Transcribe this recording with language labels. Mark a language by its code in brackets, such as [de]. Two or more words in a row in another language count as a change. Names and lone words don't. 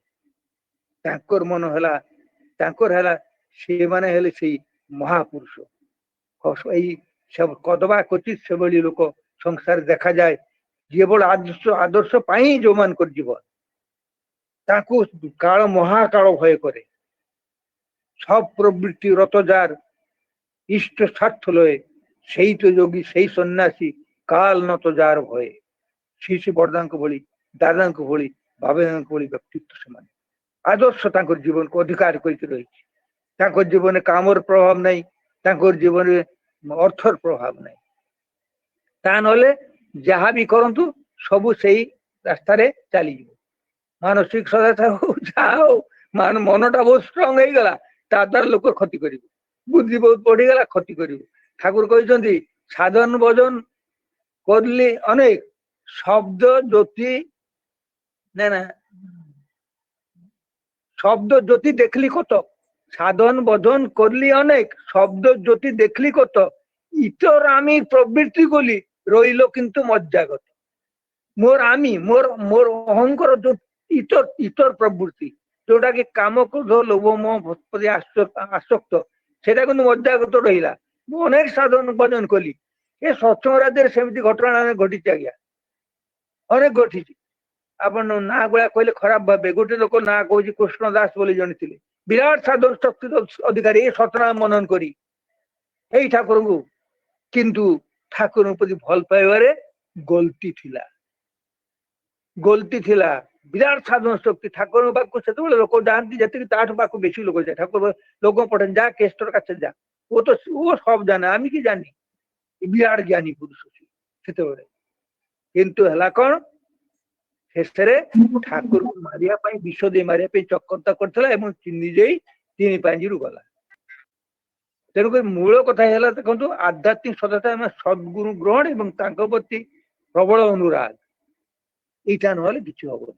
[or] ତାଙ୍କର ମନ ହେଲା, ତାଙ୍କର ହେଲା ସେମାନେ ହେଲେ ସେଇ ମହାପୁରୁଷ। ଏଇ କଦବା କୋଚିତ ସେଭଳି ଲୋକ ସଂସାର ଦେଖାଯାଏ, କେବଳ ଆଦର୍ଶ ଆଦର୍ଶ ପାଇଁ ଯୋଉମାନଙ୍କର ଜୀବନ, ତାଙ୍କୁ କାଳ ମହାକାଳ ଭୟ କରେ। [bn] সব প্রবৃত্তি রতজার ইষ্ট স্বার্থ লয়ে, সেই তো যোগী সেই সন্ন্যাসী কাল নত যার ভয়ে। [or] শ্রী বরଦାଙ୍କ ଭଳି, ଦାଦାଙ୍କ ଭଳି, ବାବାଙ୍କ ଭଳି ବ୍ୟକ୍ତିତ୍ୱ ସେମାନେ। ଆଦର୍ଶ ତାଙ୍କର ଜୀବନକୁ ଅଧିକାର କରିକି ରହିଛି। ତାଙ୍କ ଜୀବନରେ କାମର ପ୍ରଭାବ ନାହିଁ, ତାଙ୍କର ଜୀବନରେ ଅର୍ଥର ପ୍ରଭାବ ନାହିଁ। ତା ନହେଲେ ଯାହା ବି କରନ୍ତୁ ସବୁ ସେଇ ରାସ୍ତାରେ ଚାଲିଯିବ। ମାନସିକ ସହାୟତା ହଉ ଯାହା ହଉ, ମନଟା ବହୁତ ଷ୍ଟ୍ରଙ୍ଗ ହେଇଗଲା, ତା ଦ୍ୱାରା ଲୋକ କ୍ଷତି କରିବ। ବୁଦ୍ଧି ବହୁତ ବଢିଗଲା, କ୍ଷତି କରିବ। ଠାକୁର କହିଛନ୍ତି [bn] ସାଧନ ଭଜନ করলি অনেক, শব্দ জ্যোতি না না শব্দ জ্যোতি দেখলি কত, সাধন ভজন করলি অনেক, শব্দ জ্যোতি দেখলি কত, ইতর আমি প্রবৃত্তি গুলি রইল কিন্তু মজ্জাগত। মোর আমি মোর মোর অহংকার ইতর ইতর প্রবৃত্তি, [or] ଯୋଉଟା କି କାମ କ୍ରୋଧ ଲୋଭ ମୋହ ପ୍ରତି ଆସକ୍ତ, ସେଟା କିନ୍ତୁ ମଜ୍ଜାଗତ ରହିଲା। ମୁଁ ଅନେକ ସାଧନ ଭଜନ କଲି, ଏ ସତ୍ସଙ୍ଗ ରାଜ୍ୟରେ ସେମିତି ଘଟଣା ଘଟିଛି ଆଜ୍ଞା, ଅନେକ ଘଟିଛି। ଆପଣ ନାଁ ଗୁଡା କହିଲେ ଖରାପ ଭାବେ। ଗୋଟେ ଲୋକ ନାଁ କହୁଛି କୃଷ୍ଣ ଦାସ ବୋଲି ଜଣେ ଥିଲେ, ବିରାଟ ସାଧନ ଶକ୍ତି ଅଧିକାରୀ, ଏ ସତନାମ ମନନ କରି ଏଇ ଠାକୁରଙ୍କୁ, କିନ୍ତୁ ଠାକୁରଙ୍କ ପ୍ରତି ଭଲ ପାଇବାରେ ଗଲତି ଥିଲା, ଗଲତି ଥିଲା। ବିରାଟ ସାଧନ ଶକ୍ତି, ଠାକୁରଙ୍କ ପାଖକୁ ସେତେବେଳେ ଲୋକ ଯାଆନ୍ତି ଯେତିକି ତାଠୁ ପାଖକୁ ବେଶୀ ଲୋକ ଯାଏ। ଠାକୁର ଲୋକ ପଠାନ୍ତି, [bn] যা কেষ্টর কাছে যা, ও সব জানে, আমি কি জানি। [or] বিরাট জ্ঞানী পুরুষ ସେତେବେଳେ। କିନ୍ତୁ ହେଲା କଣ, ଶେଷରେ ଠାକୁରଙ୍କୁ ମାରିବା ପାଇଁ, ବିଷ ଦେଇ ମାରିବା ପାଇଁ ଚକ୍ରାନ୍ତ କରିଥିଲା ଏବଂ ନିଜେ ତିନି ପାଞ୍ଜିରୁ ଗଲା। ତେଣୁକରି ମୂଳ କଥା ହେଲା, ଦେଖନ୍ତୁ ଆଧ୍ୟାତ୍ମିକ ସଦତା ଆମେ ସଦ୍ଗୁରୁ ଗ୍ରହଣ ଏବଂ ତାଙ୍କ ପ୍ରତି ପ୍ରବଳ ଅନୁରାଗ, ଏଇଟା ନହେଲେ କିଛି ହବ ନା।